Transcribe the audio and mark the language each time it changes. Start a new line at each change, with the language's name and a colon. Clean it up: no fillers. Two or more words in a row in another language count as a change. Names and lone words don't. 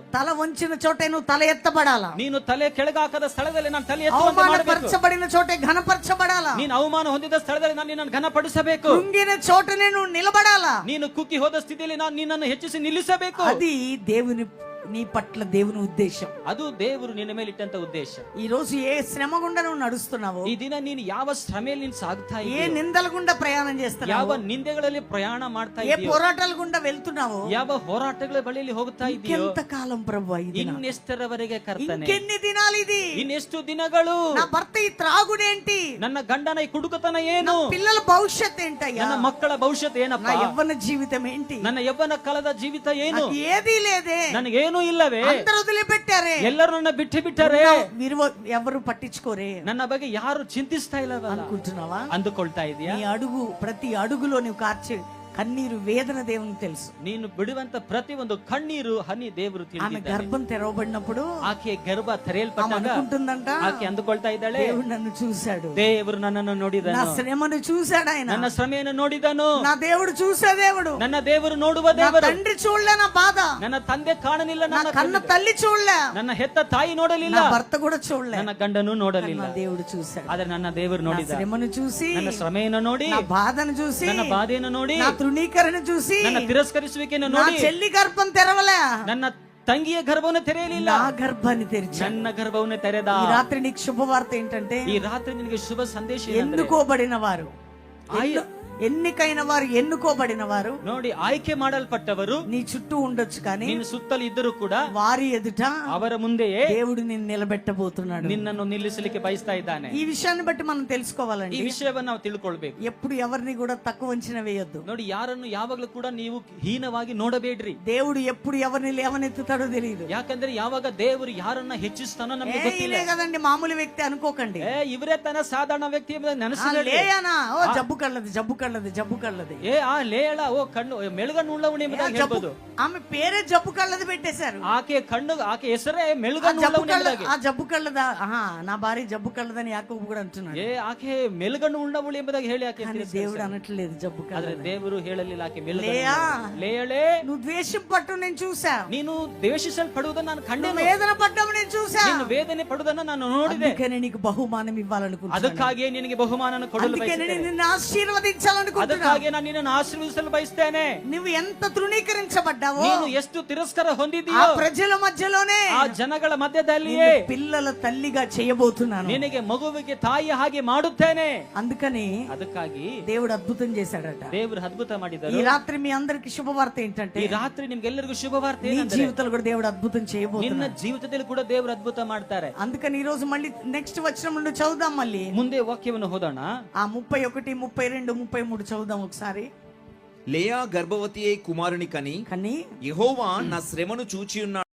Telugu: తల వంచిన చోటే నువ్వు తల ఎత్తబడాలా.
Kannada: ನೀನು ತಲೆ ಕೆಳಗಾಕದ ಸ್ಥಳದಲ್ಲಿ ನಾನು ತಲೆ ಎತ್ತುವಂತೆ ಮಾಡಬೇಕು.
Telugu: అవమానపరచబడిన చోటే ఘనపరచబడాలా.
Kannada: ನೀನು ಅವಮಾನ ಹೊಂದಿದ ಸ್ಥಳದಲ್ಲಿ ನಾನು ನಿನ್ನನ್ನು ಘನಪಡಿಸಬೇಕು.
Telugu: కృంగిన చోటనే నువ్వు నిలబడాలా.
Kannada: ನೀನು కుక్కి ಹೋದ ಸ್ಥಿತಿಯಲ್ಲಿ ನಾನು ನಿನ್ನನ್ನು ಹೆಚ್ಚಿಸಿ ನಿಲ್ಲಿಸಬೇಕು.
Telugu: అది దేవుని నీ పట్ల దేవుని ఉద్దేశం.
Kannada: ಅದು ದೇವರು ನಿನ್ನ ಮೇಲೆ ಇಟ್ಟಂತ ಉದ್ದೇಶ.
Telugu: ఈ రోజు ఏ శ్రమ గుండా నువ్వు నడుస్తున్నావో,
Kannada: ಈ ದಿನ ನೀನು ಯಾವ ಶ್ರಮೆಯಲ್ಲಿ ನೀನು ಸಾಗ್ತಾ
Telugu: ఏ
Kannada: ಇದೆಯೋ,
Telugu: నిందల గుండా ప్రయాణం చేస్తున్నావో,
Kannada: ಯಾವ ನಿಂದೆಗಳಲ್ಲಿ ಪ್ರಯಾಣ ಮಾಡ್ತಾ
Telugu: ఏ
Kannada: ಇದೆಯೋ,
Telugu: పోరాటాల గుండా వెళ్తున్నావో,
Kannada: ಯಾವ ಹೋರಾಟಗಳ ಬಳಿಯಲ್ಲಿ ಹೋಗ್ತಾ ಇದೆಯೋ,
Telugu: ఎంత కాలం ప్రభువా ఇది?
Kannada: ಇನ್ನೆಷ್ಟರವರೆಗೆ ಕರ್ತನೆ,
Telugu: ఇంకెన్ని దినాలు ఇది?
Kannada: ಇನ್ನೆಷ್ಟು ದಿನಗಳು?
Telugu: నా భర్త ఈ త్రాగుడేంటి?
Kannada: ನನ್ನ ಗಂಡನ ಈ ಕುಡುಕತನ ಏನು?
Telugu: పిల్లల భవిష్యత్ ఏంటయ్యా?
Kannada: ನನ್ನ ಮಕ್ಕಳ ಭವಿಷ್ಯತ್
Telugu: నా
Kannada: ಏನಪ್ಪಾ?
Telugu: యవ్వన జీవితం ఏంటి?
Kannada: ನನ್ನ ಯವ್ವನ ಕಾಲದ ಜೀವಿತ ಏನು?
Telugu: నాకు ఏదీ లేదే.
Kannada: ನನಗೇನು ಇಲ್ಲವೇ?
Telugu: అందరూ వదిలిపెట్టారే.
Kannada: ಎಲ್ಲರೂ ನನ್ನ ಬಿಟ್ಟು ಬಿಟ್ಟರೆ,
Telugu: మీరు ఎవరు పట్టించుకోరే
Kannada: ನನ್ನ ಬಗ್ಗೆ ಯಾರು ಚಿಂತಿಸ್ತಾ ಇಲ್ಲವಲ್ಲ
Telugu: అనుకుంటున్నావా?
Kannada: ಅಂದುಕೊಳ್ತಾ ಇದೀಯಾ?
Telugu: నీ అడుగు ప్రతి అడుగులో నువ్వు కార్చే కన్నీరు వేదన దేవునికి తెలుసు.
Kannada: ನೀನು ಬಿಡುವಂತ ಪ್ರತಿ ಒಂದು ಕಣ್ಣೀರು ಹನಿ ದೇವರು
Telugu: ఆమె
Kannada: ತಿಳಿದಿದ್ದಾನೆ.
Telugu: గర్భం తెరవబడినప్పుడు
Kannada: ಆಕೆ ಗರ್ಭ
Telugu: ఆమె
Kannada: ತೆರೆಯಲ್ಪಟ್ಟಾಗ
Telugu: అనుకుంటుందంట,
Kannada: ಆಕೆ ಅಂದುಕೊಳ್ತಾ ಇದ್ದಾಳೆ,
Telugu: దేవుడు నన్ను చూశాడు,
Kannada: ದೇವರು ನನ್ನನ್ನು
Telugu: నా
Kannada: ನೋಡಿದನು,
Telugu: శ్రమను చూశాడు ఆయన,
Kannada: ನನ್ನ ಶ್ರಮೆಯನ್ನು ನೋಡಿದನು.
Telugu: నా దేవుడు చూసే దేవుడు.
Kannada: ನನ್ನ ದೇವರು ನೋಡುವ
Telugu: నా
Kannada: ದೇವರು.
Telugu: తండ్రి చూడలే నా బాధ,
Kannada: ನನ್ನ ತಂದೆ ಕಾಣಲಿಲ್ಲ,
Telugu: నా
Kannada: ನನ್ನ
Telugu: కన్న తల్లి చూడలే,
Kannada: ನನ್ನ ಹೆತ್ತ ತಾಯಿ ನೋಡಲಿಲ್ಲ,
Telugu: నా భర్త కూడా చూడలే,
Kannada: ನನ್ನ ಗಂಡನು ನೋಡಲಿಲ್ಲ.
Telugu: నా దేవుడు చూశాడు.
Kannada: ಆದ್ರೆ ನನ್ನ ದೇವರು
Telugu: నా
Kannada: ನೋಡಿದ.
Telugu: శ్రమను చూసి,
Kannada: ನನ್ನ ಶ್ರಮೆಯನ್ನು ನೋಡಿ,
Telugu: నా బాధను చూసి,
Kannada: ನನ್ನ ಬಾಧೆಯನ್ನು ನೋಡಿ,
Telugu: నా తృణీకరణ చూసి,
Kannada: ನನ್ನ ತಿರಸ್ಕರಿಸುವಿಕೆಯನ್ನು
Telugu: నా
Kannada: ನೋಡಿ,
Telugu: చెల్లి గర్భం తెరవలే,
Kannada: ನನ್ನ ತಂಗಿಯ ಗರ್ಭವನ್ನು ತೆರೆಯಲಿಲ್ಲ,
Telugu: నా గర్భాన్ని తెరిచాడు.
Kannada: ನನ್ನ గర్భವನ್ನು తెರೆದ.
Telugu: ఈ రాత్రి నీకు శుభవార్త ఏంటంటే,
Kannada: ಈ ರಾತ್ರಿ ನಿನಗೆ ಶುಭ ಸಂದೇಶ ಏನಂದ್ರೆ,
Telugu: ఎన్నుకోబడిన వారు, ఎన్నికైన వారు, ఎన్నుకోబడిన వారు,
Kannada: ನೋಡಿ ಆಯ್ಕೆ ಮಾಡಲ್ಪಟ್ಟವರು
Telugu: నీ చుట్టూ ఉండొచ్చు కానీ
Kannada: ನಿನ್ನ ಸುತ್ತಲೂ ಇದ್ದರೂ ಕೂಡ
Telugu: వారి ఎదుట
Kannada: ಅವರ ಮುಂದೆಯೇ
Telugu: దేవుడు నిన్ను నిలబెట్టబోతున్నాడు.
Kannada: ನಿನ್ನನ್ನು ನಿಲ್ಲಿಸಲಿಕ್ಕೆ ಬಯಸ್ತಾ ಇದ್ದಾನೆ.
Telugu: ఈ విషయాన్ని బట్టి మనం
Kannada: ಈ
Telugu: తెలుసుకోవాలండి.
Kannada: ವಿಷಯವನ್ನು ನಾವು ತಿಳ್ಕೊಳ್ಬೇಕು.
Telugu: ఎప్పుడు ఎవరిని కూడా తక్కువ అంచనా వేయొద్దు.
Kannada: ನೋಡಿ, ಯಾರನ್ನು ಯಾವಾಗಲೂ ಕೂಡ ನೀವು ಹೀನವಾಗಿ ನೋಡಬೇಡ್ರಿ.
Telugu: దేవుడు ఎప్పుడు ఎవరిని లేవనెత్తుతాడో తెలియదు.
Kannada: ಯಾಕಂದ್ರೆ ಯಾವಾಗ ದೇವರು ಯಾರನ್ನ ಹೆಚ್ಚಿಸ್ತಾನೋ ನಮಗೆ ಗೊತ್ತಿಲ್ಲ.
Telugu: ఇదే కదండి మామూలు వ్యక్తి అనుకోకండి.
Kannada: ಇವರೇ ತನ್ನ ಸಾಧಾರಣ ವ್ಯಕ್ತಿ ನೆನೆಸಿದ್ರೆ,
Telugu: లేయానా, ఓ జబ్బు కళ్ళది, జబ్బు కళ్ళది, జబ్బు కళ్ళది,
Kannada: ಆ ಲೇಳ ಓ ಕಣ್ಣು ಮೆಳುಗಣ್ಣು ಉಳ್ಳವನೇ ಎಂಬುದಾಗಿ ಹೇಳ್ಬೋದು.
Telugu: ఆమె పేరే జబ్బు కళ్ళది పెట్టేశారు.
Kannada: ಆಕೆ ಹೆಸರೇ ಮೆಳುಗಣ್ಣು ಉಳ್ಳವನೇ ಎಂಬುದಾಗಿ.
Telugu: ఆ జబ్బు కళ్ళదా, నా భార్య జబ్బు కళ్ళదని యాకోబు కూడా అంటున్నాడు.
Kannada: ಆಕೆ ಮೆಳುಗಣ್ಣು ಉಳ್ಳವಳು ಎಂಬುದಾಗಿ ಹೇಳಿ ಆಕೆ
Telugu: దేవుడు అనట్లేదు జబ్బు కళ్ళ.
Kannada: ಆದ್ರೆ ದೇವರು ಹೇಳಲಿಲ್ಲ ಆಕೆ
Telugu: లేయా,
Kannada: ಲೇಯಳೆ,
Telugu: నువ్వు ద్వేషం పట్టు నేను చూసా,
Kannada: ನೀನು ದ್ವೇಷಿಸಲ್ಪಡುವುದನ್ನು ನಾನು ಕಂಡೆ,
Telugu: వేదన పడ్డం నేను చూసా,
Kannada: ನೀನು ವೇದನೆ ಪಡುವುದನ್ನು ನಾನು ನೋಡಿದೆ.
Telugu: అందుకనే నీకు బహుమానం ఇవ్వాలనుకుంటున్నాను,
Kannada: ಅದಕ್ಕಾಗಿಯೇ ನಿನಗೆ ಬಹುಮಾನವನ್ನು ಕೊಡಲು
Telugu: అందుకనే
Kannada: ಬಯಸುತ್ತೇನೆ,
Telugu: నిన్ను ఆశీర్వదించాలనుకుంటున్నాను.
Kannada: ಅದಕ್ಕಾಗಿಯೇ ನಾನು ನಿನ್ನನ್ನು ಆಶೀರ್ವದಿಸಲು ಬಯಸ್ತೇನೆ.
Telugu: నువ్వు ఎంత తృణీకరించబడ్డావో,
Kannada: ನೀನು ಎಷ್ಟು ತಿರಸ್ಕಾರ
Telugu: ఆ
Kannada: ಹೊಂದಿದೆಯೋ,
Telugu: ప్రజల మధ్యలోనే
Kannada: ಆ ಜನಗಳ ಮಧ್ಯದಲ್ಲಿಯೇ
Telugu: నిన్ను పిల్లల తల్లిగా చేయబోతున్నాను.
Kannada: ನಿನಗೆ ಮಗುವಿಗೆ ತಾಯಿ ಹಾಗೆ ಮಾಡುತ್ತೇನೆ.
Telugu: అందుకని
Kannada: ಅದಕ್ಕಾಗಿ
Telugu: దేవుడు అద్భుతం చేశాడట.
Kannada: ದೇವರು ಅದ್ಭುತ ಮಾಡಿದರು.
Telugu: ఈ రాత్రి మీ అందరికి శుభవార్త ఏంటంటే,
Kannada: ಈ ರಾತ್ರಿ ನಿಮ್ಗೆಲ್ಲರಿಗೂ ಶುಭವಾರ್ತೆ
Telugu: నీ
Kannada: ಏನಂದ್ರೆ,
Telugu: జీవితంలో కూడా దేవుడు అద్భుతం
Kannada: ನಿನ್ನ
Telugu: చేయబోతున్నాడు.
Kannada: ಜೀವಿತದಲ್ಲಿ ಕೂಡ ದೇವರು ಅದ್ಭುತ ಮಾಡ್ತಾರೆ.
Telugu: అందుకని ఈ రోజు మళ్ళీ నెక్స్ట్ వచనం నుండి చదువుదాం. మళ్ళీ
Kannada: ಮುಂದೆ ವಾಕ್ಯವನ್ನು ಓದೋಣ.
Telugu: ఆ 31, 32, 33 చదువుదాం ఒకసారి. లేయా గర్భవతి అయి కుమారుని కని, కానీ యెహోవా నా శ్రమను చూచి ఉన్నాడు.